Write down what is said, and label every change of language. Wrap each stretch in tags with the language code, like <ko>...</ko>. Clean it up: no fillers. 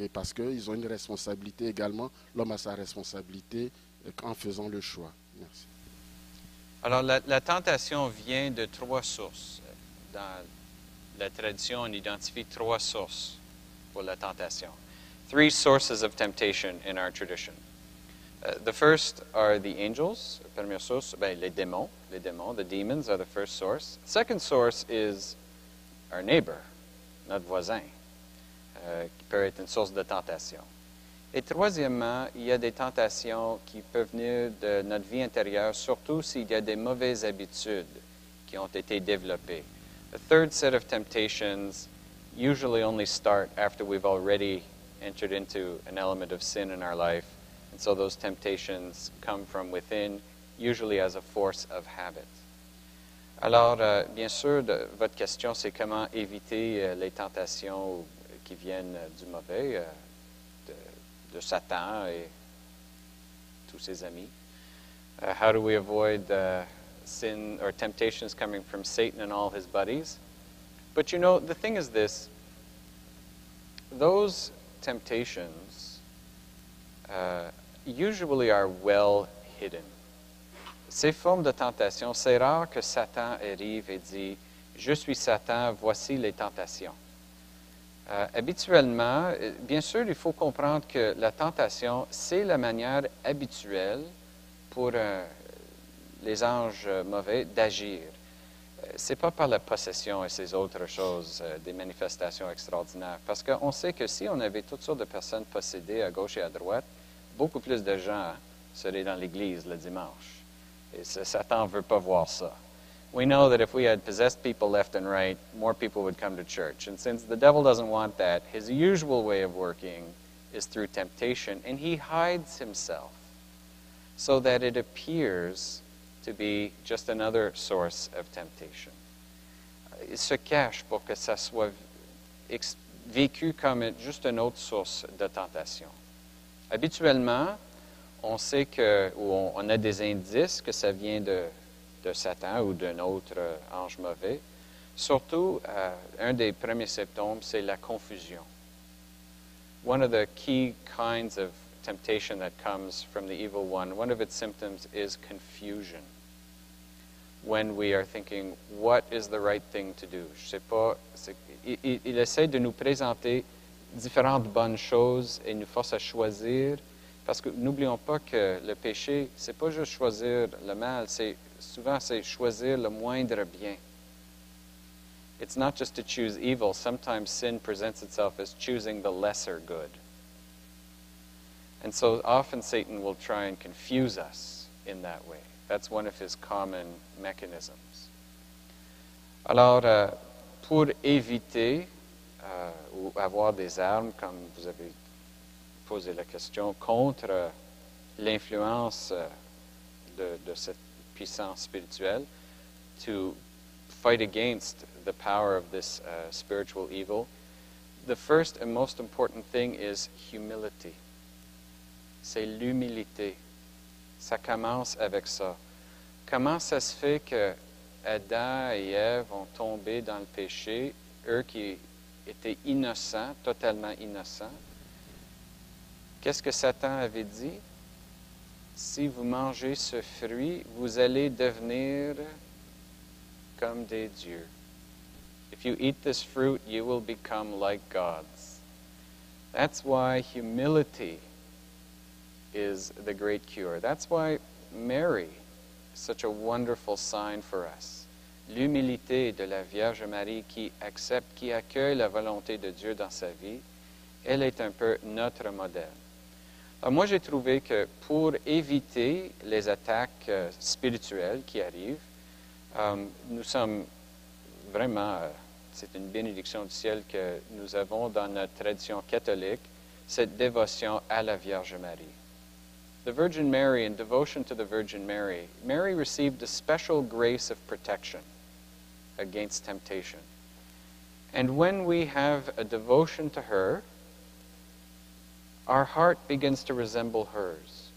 <fr>Mais parce qu'ils ont une responsabilité également, l'homme a sa responsabilité en faisant le choix. Merci. Alors, la tentation vient de trois sources. Dans la tradition, on identifie trois sources pour la tentation.</fr> <en>Three sources of temptation in our tradition. The first are the angels.</en> <fr>Première source, les démons. Les démons,</fr> <en>the demons are the first source. Second source is our neighbor,</en> <fr>notre voisin, qui peut être une source de tentation. Et troisièmement, il y a des tentations qui peuvent venir de notre vie intérieure, surtout s'il y a des mauvaises habitudes qui ont été développées.</fr> <en>The third set of temptations usually only start after we've already entered into an element of sin in our life. And so those temptations come from within, usually as a force of habit.</en> <fr>Alors, bien sûr, votre question, c'est comment éviter les tentations qui viennent du mauvais, de Satan et tous ses amis.</fr> <en>How do we avoid sin or temptations coming from Satan and all his buddies? But you know, the thing is this, those temptations usually are well hidden.</en> <fr>Ces formes de tentation, c'est rare que Satan arrive et dit « Je suis Satan, voici les tentations ». Habituellement, bien sûr, il faut comprendre que la tentation, c'est la manière habituelle pour les anges mauvais d'agir. Ce n'est pas par la possession et ces autres choses, des manifestations extraordinaires. Parce qu'on sait que si on avait toutes sortes de personnes possédées à gauche et à droite, beaucoup plus de gens seraient dans l'Église le dimanche. Et Satan ne veut pas voir ça.</fr> <en>We know that if we had possessed people left and right, more people would come to church. And since the devil doesn't want that, his usual way of working is through temptation, and he hides himself so that it appears to be just another source of temptation.</en> <fr>Il se cache pour que ça soit vécu comme juste une autre source de tentation. Habituellement, on sait que, ou on a des indices que ça vient de Satan ou d'un autre ange mauvais. Surtout, un des premiers symptômes, c'est la confusion.</fr> <en>One of the key kinds of temptation that comes from the evil one, one of its symptoms is confusion. When we are thinking, what is the right thing to do?</en> <fr>Je sais pas, il essaie de nous présenter différentes bonnes choses et nous force à choisir. Parce que n'oublions pas que le péché, c'est pas juste choisir le mal, souvent c'est choisir le moindre bien.</fr> <en>It's not just to choose evil. Sometimes sin presents itself as choosing the lesser good. And so often Satan will try and confuse us in that way. That's one of his common mechanisms.</en> <fr>Alors, pour éviter ou avoir des armes, comme vous avez poser la question contre l'influence de cette puissance spirituelle,</fr> <en>to fight against the power of this spiritual evil, the first and most important thing is humility.</en> <fr>C'est l'humilité. Ça commence avec ça. Comment ça se fait que Adam et Ève ont tombé dans le péché, eux qui étaient innocents, totalement innocents? Qu'est-ce que Satan avait dit? Si vous mangez ce fruit, vous allez devenir comme des dieux.</fr> <en>If you eat this fruit, you will become like gods. That's why humility is the great cure. That's why Mary is such a wonderful sign for us.</en> <fr>L'humilité de la Vierge Marie qui accepte, qui accueille la volonté de Dieu dans sa vie, elle est un peu notre modèle. Alors moi, j'ai trouvé que pour éviter les attaques spirituelles qui arrivent, nous sommes vraiment, c'est une bénédiction du ciel que nous avons dans notre tradition catholique, cette dévotion à la Vierge Marie.</fr> <en>The Virgin Mary, in devotion to the Virgin Mary, Mary received a special grace of protection against temptation. And when we have a devotion to her, our heart begins to resemble hers.</en>